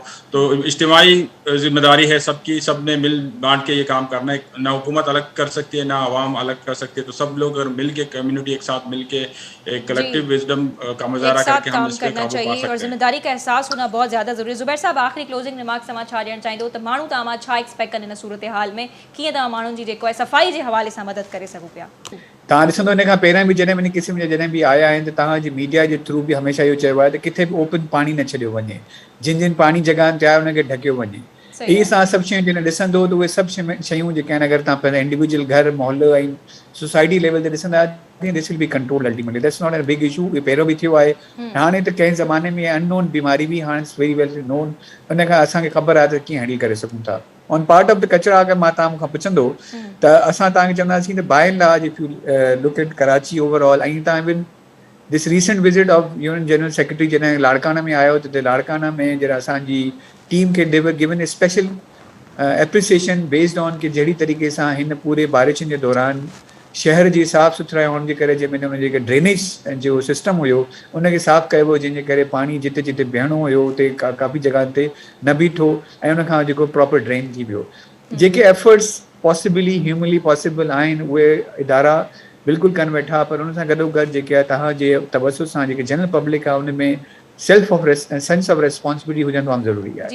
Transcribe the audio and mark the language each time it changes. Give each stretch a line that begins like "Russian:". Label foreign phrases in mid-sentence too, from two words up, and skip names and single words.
Urdu: تو اجتماعی ذمہ داری ہے سب کی سب نے مل بانٹ کے یہ کام کرنا ہے نہ حکومت الگ کر سکتی ہے نہ عوام الگ کر سکتی ہے تو سب لوگ اگر مل کے کمیونٹی ایک ساتھ مل کے ایک
English: collective wisdom
Urdu: کا مظاہرہ کر کے ہم اس پہ قابو پا سکتے ہیں اور ذمہ داری کا احساس ہونا بہت زیادہ ضروری ہے.
Sindhi: ज़ुबैर साहब आखिरी
English: closing remark
Sindhi: तव्हां छा ॾियणु चाहींदो त माण्हू तव्हां छा एक्सपेक्ट कनि हिन सूरत हाल में कीअं तव्हां माण्हुनि जी जेको आहे सफ़ाई जे हवाले सां मदद करे सघूं पिया। तव्हां ॾिसंदो हिन खां पहिरियां बि जॾहिं इन क़िस्म जा जॾहिं बि आया आहिनि त तव्हांजी मीडिया जे थ्रू बि हमेशह इहो चयो आहे त किथे बि ओपन पाणी न छॾियो वञे, जिन जिन पाणी जॻहियुनि ते आहे उनखे ढकियो वञे। इहे सां सभु शयूं जॾहिं ॾिसंदो त उहे सभु शयूं जेके आहिनि अगरि तव्हां पंहिंजा इंडिविजुअल घर मोहल्लो ऐं
English: society level
Sindhi: ते ॾिसंदा
English: this will be control ultimately, that's not a big issue.
Sindhi: इहो पहिरियों बि थियो आहे, हाणे त कंहिं ज़माने में अननोन बीमारी बि हाणे
English: very well known,
Sindhi: उन खां असांखे ख़बर आहे त कीअं हैंडल करे सघूं था।
English: on part of the
Sindhi: कचरा अगरि मां तव्हां मूंखां पुछंदो त असां तव्हांखे चवंदासीं त
English: by and large if you look at Karachi overall,
Sindhi: ऐं तव्हां
English: even this recent visit of UN General Secretary
Sindhi: जॾहिं लाड़काना में आयो त लाड़काना में जॾहिं असांजी टीम खे
English: they were given a special appreciation based on
Sindhi: कि जहिड़ी तरीक़े सां हिन पूरे बारिशनि जे दौरान शहर जी साफ़ सुथरा हुअण जे करे जंहिंमें हुन जेके ड्रेनेज जो सिस्टम हुयो उनखे साफ़ कयो हो, जंहिंजे करे पाणी जिते जिते बीहणो हुयो उते काफ़ी जॻह ते न बीठो ऐं उनखां जेको प्रॉपर ड्रेन थी वियो। जेके
English: efforts possibly humanly possible
Sindhi: आहिनि उहे इदारा बिल्कुलु कनि वेठा, पर उन सां गॾोगॾु जेके आहे तव्हांजे तवसुस सां जेके
English: general public
Sindhi: आहे उन में
English: sense of responsibility
Sindhi: हुजणु तमामु ज़रूरी आहे।